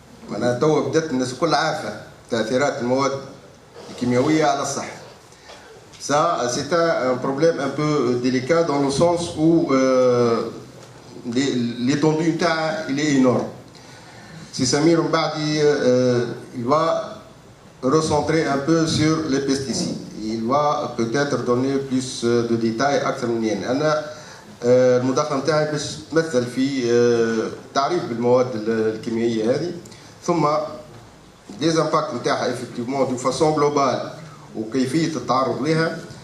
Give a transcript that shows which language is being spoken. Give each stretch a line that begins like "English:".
Arabic: معناها توا بدات الناس الكل عارفة تأثيرات المواد الكيميائية على الصحة.
French: Ça c'est un problème un peu délicat dans le sens où l'étendue
Arabic: نتاعها
French: il est énorme. Si Samir Mbadi il va recentrer un peu sur les pesticides. Il va peut-être donner plus de détails
Arabic: أكثر مني. أنا المداخلة نتاعي باش تمثل في تعريف بالمواد الكيميائية هذه ثم
French: des impacts
Arabic: نتاعها
French: effectivement de façon globale
Arabic: وكيفية التعرض لها.